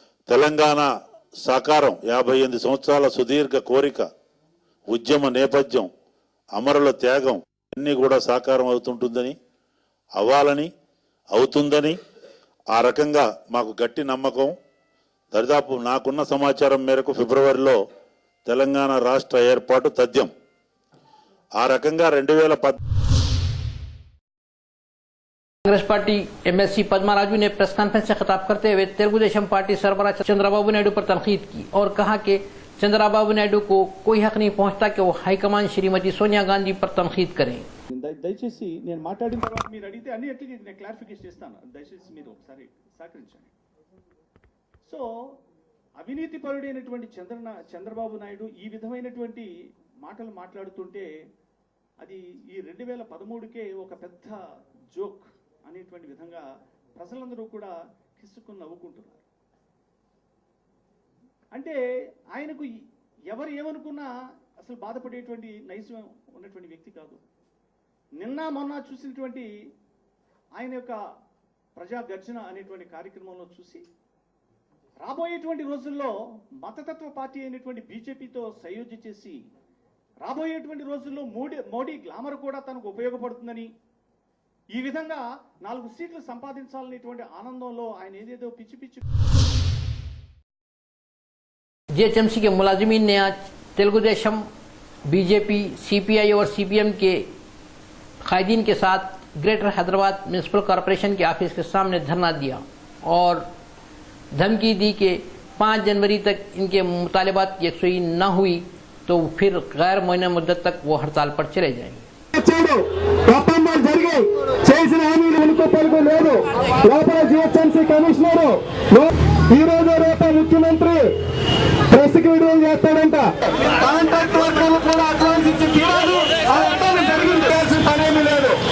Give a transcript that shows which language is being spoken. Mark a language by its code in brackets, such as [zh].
[te] తెలంగాణ సాకారం 58 సంవత్సరాల సుదీర్ఘ కోరిక ఉద్యమ నేపథ్యం అమరుల త్యాగం అన్నీ కూడా సాకారం అవుతుంటుందని అవ్వాలని అవుతుందని ఆ రకంగా మాకు గట్టి నమ్మకం। దరిదాపు నాకున్న సమాచారం మేరకు ఫిబ్రవరిలో తెలంగాణ రాష్ట్ర ఏర్పాటు తథ్యం। ఆ రకంగా 2010 [hi] कांग्रेस पार्टी MLC पद्मा राजू ने प्रेस कॉन्फ्रेंस से खिताब करते हुए तेलुगु देशम पार्टी सरबराह चंद्रबाबू नायडू पर तनकीद की और कहा कि चंद्रबाबू नायडू को कोई हक नहीं पहुंचता कि वो हाईकमान श्रीमती सोनिया गांधी पर तनकीद करें। [te] దయచేసి నేను మాట్లాడిన తర్వాత మీరు అడిగితే అన్ని ఎట్లకి నేను క్లారిఫికేషన్ చేస్తాను, దయచేసి మీరు ఒకసారి సహకరించండి। సో అవినీతి పరుడైనటువంటి చంద్రబాబు నాయుడు ఈ విధమైనటువంటి మాటలు మాట్లాడుతుంటే అది ఈ 2013కే ఒక పెద్ద జోక్ అనేటువంటి విధంగా ప్రజలందరూ కూడా కిసుకుని నవ్వుకుంటున్నారు। అంటే ఆయనకు ఎవరు ఏమనుకున్నా అసలు బాధపడేటువంటి నైజం ఉన్నటువంటి వ్యక్తి కాదు। నిన్న మొన్న చూసినటువంటి ఆయన యొక్క ప్రజా గర్జన అనేటువంటి కార్యక్రమంలో చూసి రాబోయేటువంటి రోజుల్లో మతతత్వ పార్టీ అయినటువంటి బీజేపీతో సయోధ్య చేసి రాబోయేటువంటి రోజుల్లో మోడీ గ్లామర్ కూడా తనకు ఉపయోగపడుతుందని, ఈ విధంగా 4 సీట్లు సంపాదించాలనేటువంటి ఆనందంలో ఆయన ఏదేదో పిచ్చి పిచ్చి [hi] जीएचएमसी के मुलाजिमीन ने आज तेलुगुदेशम, बीजेपी, सीपीआई और सीपीएम के कायदीन के साथ ग्रेटर हैदराबाद म्यूनिसिपल कॉरपोरेशन के ऑफिस के सामने धरना दिया और धमकी दी कि 5 जनवरी तक इनके मुतालिबात की यकसुई न हुई तो फिर गैर मुअय्यन मुद्दत तक वो हड़ताल पर चले जाएंगे। [te] ఒప్పందాలు జరిగాయి, చేసిన హామీలు ఉనికి పలుకు లేదు. లోపల జిహెచ్ఎంసీ కమిషనర్ ఈ రోజు రేపు ముఖ్యమంత్రి ప్రెస్ కి విడుదల చేస్తాడంట. కాంట్రాక్ట్ వర్కర్లు కూడా అడ్వాన్స్ ఇచ్చి తీరాలి. ఆ అడ్వాన్స్ జరిగింది చేయాల్సిన పనేమీ లేదు.